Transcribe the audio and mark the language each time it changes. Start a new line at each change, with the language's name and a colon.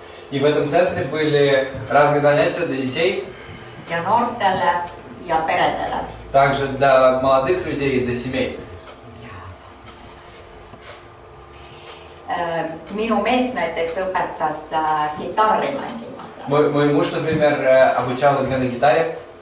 Russian: И в этом центре были разные занятия для детей,
Estonian: ja noortele ja peredele.
Russian: также для молодых людей и для семей.
Estonian: minu meest näiteks õpetas kitarri mängimas.
Russian: Мой муж, например, обучал игре на гитаре.